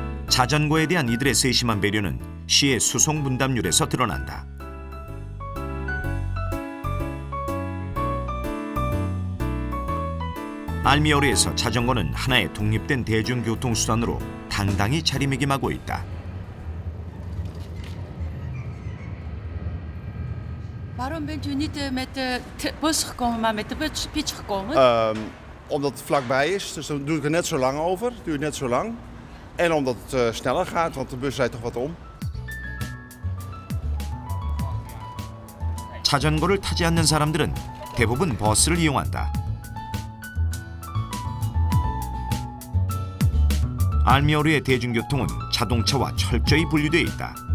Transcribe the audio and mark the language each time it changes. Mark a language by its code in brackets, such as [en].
[ko] 자전거에 대한 이들의 세심한 배려는 시의 수송 분담률에서 드러난다. 알미오르에서 자전거는 하나의 독립된 대중교통수단으로 당당히 자리매김하고 있다. [nl] Waarom bent u niet met de bus gekomen, maar met de fiets gekomen? Omdat het vlakbij is, dus dan doe ik er net zo lang over. Duurt net zo lang. En omdat het sneller gaat, want de bus rijdt toch wat om. [ko] 자전거를 타지 않는 사람들은 대부분 버스를 이용한다. 알미오르의 대중교통은 자동차와 철저히 분리되어 있다.